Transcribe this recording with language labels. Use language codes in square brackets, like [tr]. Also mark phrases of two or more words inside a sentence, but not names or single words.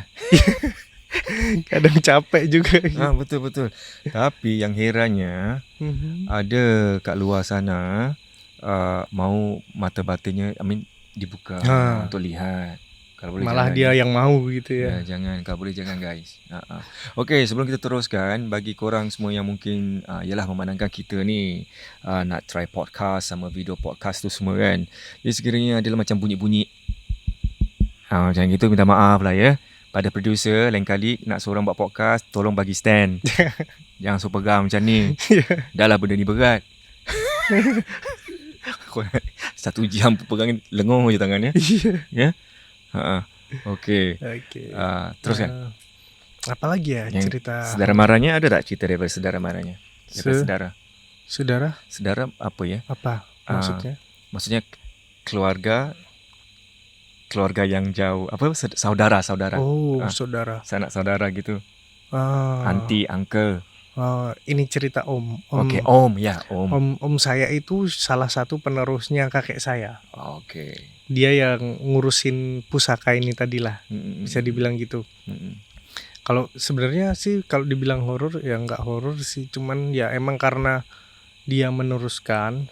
[id] Kadang capek juga. [ms] Betul. Tapi yang herannya ada kat luar sana mau mata batinnya dibuka untuk lihat. Kalau boleh malah jangan, [id] dia yang mau gitu ya. [ms] Jangan, kalau boleh jangan guys. Okey, sebelum kita teruskan, bagi korang semua yang mungkin ialah memandangkan kita ni nak try podcast sama [en] video podcast [ms] tu semua kan. Jadi sekiranya adalah macam bunyi-bunyi macam gitu, minta maaf lah ya. Pada producer, lain kali nak seorang buat podcast, tolong bagi stand. Jangan so pegang macam ni. Dah lah benda ni berat. 1 jam pegang lenguh je tangannya. Ya. Okey. Teruskan. Apa lagi ya yang cerita? Saudara marahnya ada tak cerita daripada saudara marahnya? [id] Saudara apa ya? Apa maksudnya? [ms] Maksudnya keluarga yang jauh, apa saudara. Saudara. [id] Sanak saudara gitu. [en] Auntie, uncle. [id] Ini cerita om. [ms] Okey, om ya, om. [id] Om saya itu salah satu penerusnya kakek saya. Okey. Dia yang ngurusin pusaka ini tadilah. Bisa dibilang gitu. Kalau sebenarnya sih kalau dibilang horor ya nggak horor sih, cuman ya emang karena dia meneruskan.